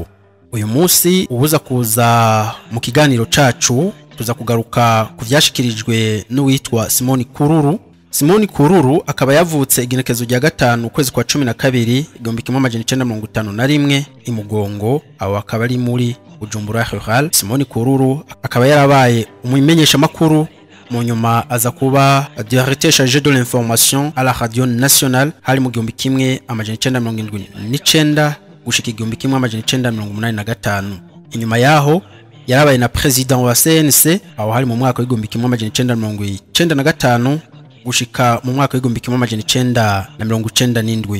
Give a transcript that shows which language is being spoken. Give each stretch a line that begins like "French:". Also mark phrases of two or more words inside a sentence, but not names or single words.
Rundi: Uyu munsi ubuza kuza mu kiganiro cacu tuza kugaruka ku vyashikirijwe n'uwitwa Simon KURURU. Simon KURURU akaba yavutse igenekezo rya 5 ukwezi kwa 12 1951 imugongo, aho akaba ari muri Bujumbura Rural. Simon KURURU akaba yarabaye umumenyesha makuru, mu nyuma aza kuba
French: directeur chargé de l'information à la radio nationale
Rundi: hari mu 1979 gushika 1985. Inyuma yaho yarabaye na president wa CNC aho hari mu mwaka wa 1995 gushika mu mwaka wa 1997.